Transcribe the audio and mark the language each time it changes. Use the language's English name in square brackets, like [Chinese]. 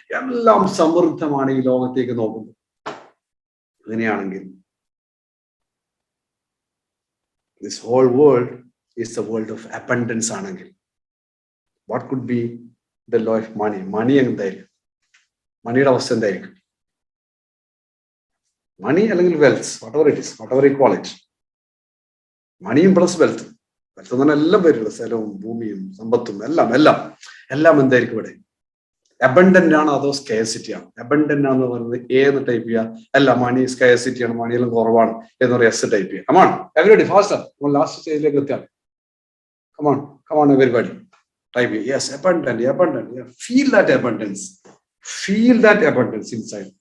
[Malayalam] എല്ലാം സമൃദ്ധമാണ് ഈ ലോകത്തേക്ക് നോക്കുമ്പോൾ. അങ്ങനെയാണെങ്കിൽ [English] this whole world is the world of abundance [Malayalam] ആണെങ്കിൽ [English] What could be the law of money? [Malayalam] മണി എന്തായിരിക്കും? മണിയുടെ അവസ്ഥ എന്തായിരിക്കും? മണി അല്ലെങ്കിൽ wealth, [English] whatever it is, whatever you call it. [Malayalam] മണിയും പ്ലസ് വെൽത്ത്. വെൽത്ത് എന്ന് പറഞ്ഞാൽ എല്ലാം പേരുള്ള സ്ഥലവും ഭൂമിയും സമ്പത്തും എല്ലാം എല്ലാം എല്ലാം എന്തായിരിക്കും ഇവിടെ? അബണ്ടന്റ് ആണ് അതോ സ്കേഴ്സിറ്റി ആണ്? അബണ്ടന്റ് ആണെന്ന് പറയുന്നത് ഏന്ന് ടൈപ്പ് ചെയ്യുക? അല്ല, മണി സ്കേഴ്സിറ്റി ആണ്, മണിയെല്ലാം കുറവാണ് എന്ന് പറയുക എസ് ടൈപ്പ് ചെയ്യുക. [English] come on everybody faster, [Malayalam] ലാസ്റ്റ് സ്റ്റേജിലേക്ക് എത്തിയാണ്. [English] Come on everybody type it. Yes, abundant. Yeah. Feel that abundance. Feel that abundance inside.